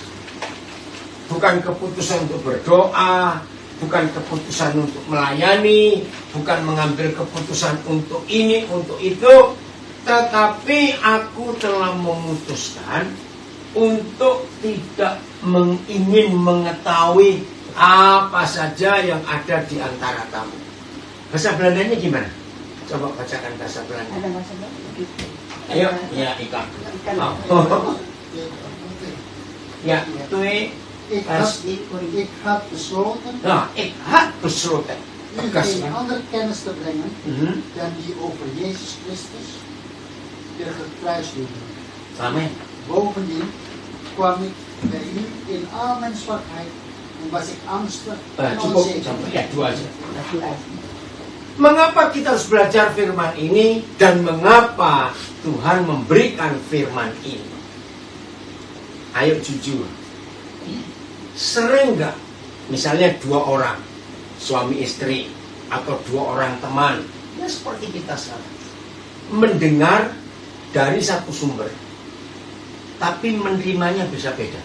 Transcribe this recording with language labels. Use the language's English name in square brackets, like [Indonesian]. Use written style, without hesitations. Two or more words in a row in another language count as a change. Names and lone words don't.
[Indonesian] Bukan keputusan untuk berdoa, bukan keputusan untuk melayani, bukan mengambil keputusan untuk ini, untuk itu, tetapi aku telah memutuskan untuk tidak ingin mengetahui apa saja yang ada di antara kamu. Bahasa Belandanya gimana? Coba bacakan bahasa Belanda. Ada bahasa Belanda. Ayo, ya ikan. [Dutch] Oh. Ja, 2 vers 1. Ik had besloten Nou, ik had besloten. u geen andere kennis te brengen Mhm. dan die over Jezus Christus, de gekruisigde. Amen. Bovendien kwam ik bij u in al mijn zwakheid en was ik angstig en [Indonesian] Cukup [Dutch] onzeker. [Indonesian] sampai ya 2 aja. Mengapa kita harus belajar firman ini dan mengapa Tuhan memberikan firman ini? Ayo jujur. Sering nggak misalnya 2 orang suami istri atau 2 orang teman, ya seperti kita sekarang, mendengar dari satu sumber tapi menerimanya bisa beda.